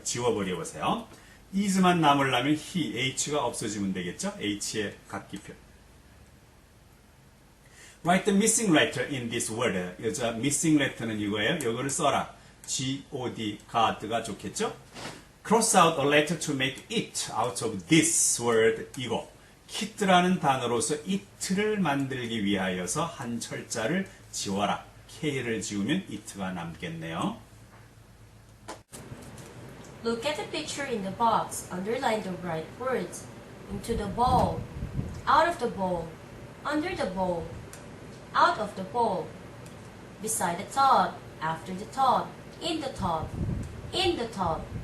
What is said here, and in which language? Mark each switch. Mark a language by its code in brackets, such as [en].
[ko] 지워버려 보세요. is만 남으려면 he, h가 없어지면 되겠죠? h의 각기표. [en] Write the missing letter in this word. [ko] 여자 missing letter는 이거예요. 이거를 써라. God, God가 좋겠죠? [en] Cross out a letter to make it out of this word. [ko] 이거. kit라는 단어로서 it를 만들기 위하여서 한 철자를 지워라. K를 지우면 it가 남겠네요. [en] Look at the picture in the box. Underline the right words. Into the bowl. Out of the bowl. Under the bowl. Out of the bowl. Beside the tub. After the tub. In the tub. In the tub.